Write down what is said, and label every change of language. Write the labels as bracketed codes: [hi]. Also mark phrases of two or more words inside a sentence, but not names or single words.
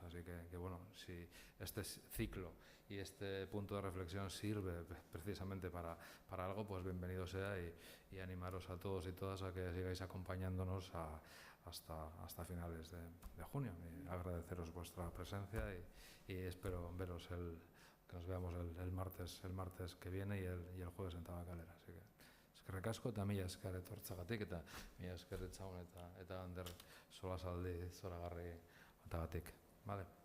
[es] Así que bueno, si este ciclo y este punto de reflexión sirve precisamente para algo, pues bienvenido sea y animaros a todos y todas a que sigáis acompañándonos hasta finales de junio. Y agradeceros vuestra presencia y espero veros que nos veamos el martes que viene y el jueves en Tabacalera. Así que [eu] eskerrik asko eta mila esker etortzagatik eta mila esker Etxaun eta Ander solasaldi zoragarri batagatik. [es] Vale.